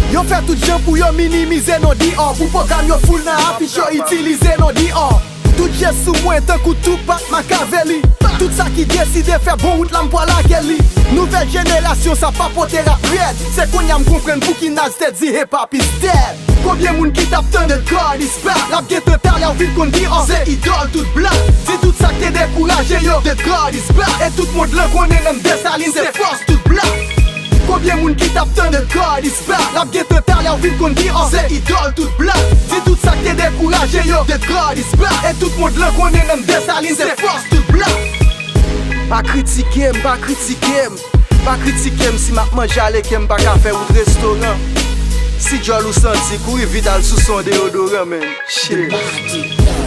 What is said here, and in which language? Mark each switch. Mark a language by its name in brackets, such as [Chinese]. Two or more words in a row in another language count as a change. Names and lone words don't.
[Haitian Creole] Yo fè tout jan pou yo minimize non di an. Pou pwogram yo foul nan afich yo itilize non di an. Tout jè sou mwen tankou Tupac Machiavelli. Tout sa ki deside fè bon wout la m pou al lage li. Nouvèl jenerasyon sa pa pote rap rèd. Se kounye a m konprann pou ki Nas te di [English] hip hop is dead. [Haitian Creole] Konbyen moun ki t ap tann [English] The God is back? [Haitian Creole] La gen tan talè ou vin konn The Ozzy idòl tout blak. Di tout sa k te dekouraje yo, [English] The God is back. [Haitian Creole] E tout moun lan konnen nan Desalines, se fòs tout blak. Konbyen moun ki t ap tann [English] The God is back? [Haitian Creole] La gen tan talè ou vin konn The Ozzy idòl tout blak. Di tout sa k te dekouraje yo, [English] The God is back. [Haitian Creole] E tout moun lan konnen nan Desalines, se fòs tout blak. Pa kritike m, pa kritike m. Pa kritike m si m ap manje ale ke m pa ka fè wout restoran. Si jòl ou santi, kouri vit al sou son deodoran, men. [English] The Shit. mighty.